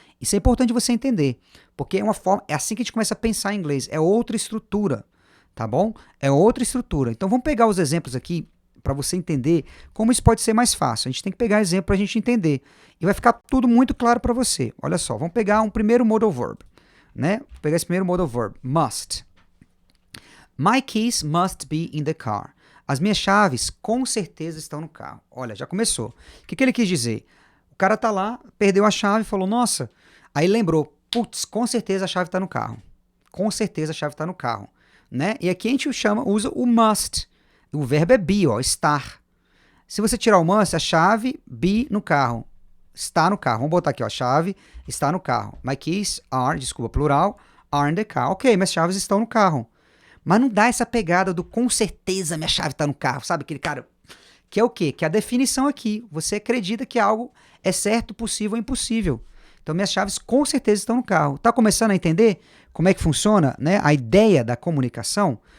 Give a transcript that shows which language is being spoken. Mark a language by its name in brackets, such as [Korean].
[Portuguese] Isso é importante você entender, porque é assim que a gente começa a pensar em inglês. É outra estrutura, tá bom? É outra estrutura. Então, vamos pegar os exemplos aqui para você entender como isso pode ser mais fácil. A gente tem que pegar exemplo para a gente entender. E vai ficar tudo muito claro para você. Olha só, vamos pegar um primeiro modal verb. Né? Vou pegar esse primeiro modal verb. [English] Must. My keys must be in the car. [Portuguese] As minhas chaves com certeza estão no carro. Olha, já começou. O que ele quis dizer? O cara tá lá, perdeu a chave, falou, nossa. Aí lembrou, putz, com certeza a chave está no carro. Com certeza a chave está no carro. Né? E aqui a gente usa o must. O verbo é be, ó, estar. Se você tirar o must, a chave, be no carro. Está no carro. Vamos botar aqui, ó, a chave está no carro. [English] My keys are, [Portuguese] desculpa, plural, [English] are in the car. [Portuguese] Ok, minhas chaves estão no carro. Mas não dá essa pegada do com certeza minha chave está no carro. Sabe aquele cara que é o quê? Que é a definição aqui. Você acredita que algo é certo, possível ou impossível. Então, minhas chaves com certeza estão no carro. Tá começando a entender como é que funciona, né, a ideia da comunicação?